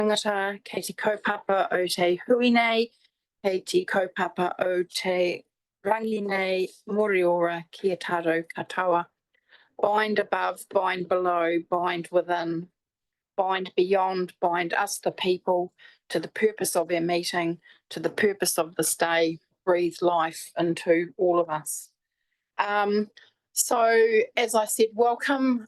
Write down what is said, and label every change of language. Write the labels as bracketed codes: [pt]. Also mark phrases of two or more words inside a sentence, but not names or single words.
[mi] tangata, kei te kaupapa o te hui nei, kei te kaupapa o te rangi nei, moriora kia tātou katoa. [en] Bind above, bind below, bind within, bind beyond, bind us the people to the purpose of our meeting, to the purpose of this day, breathe life into all of us. So as I said, welcome.